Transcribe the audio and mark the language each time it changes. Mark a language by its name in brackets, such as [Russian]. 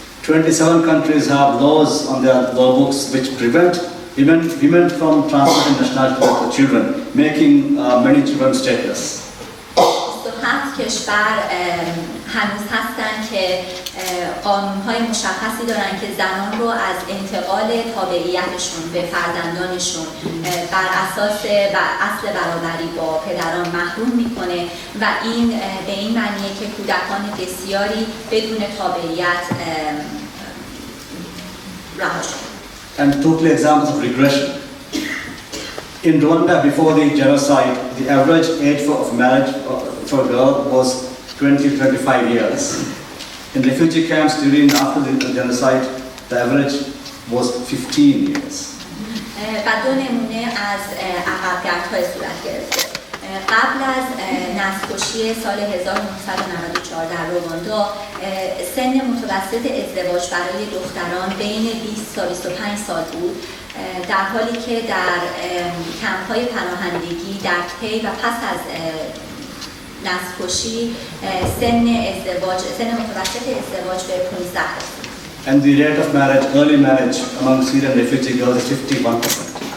[English] 27 countries have laws on their law books which prevent women from transferring nationality to children, making many children stateless. [Persian] 27 کشور هنوز هستن که قانون‌های مشخصی دارن که زنان رو از انتقال تابعیتشون به فرزندانشون بر اساس اصل برابری با پدران محروم میکنه و این به این معنیه که کودکان بسیاری بدون تابعیت رها شدن. [English] And totally examples of regression. In Rwanda, before the genocide, the average age of marriage for a girl was 20 to 25 years. In refugee camps during after the genocide, the average was 15 years. [Persian] و دو نمونه از عقبگردهای صورت گرفته. قبل از نسل‌کشی سال 1994 در رواندا سن متوسط ازدواج برای دختران بین 20 تا 25 سال بود، در حالی که در کمپ‌های پناهندگی در طی و پس از نسل‌کشی سن متوسط ازدواج به 15 رسید. [English] And the rate of marriage, early marriage among Syrian refugee girls is 51%.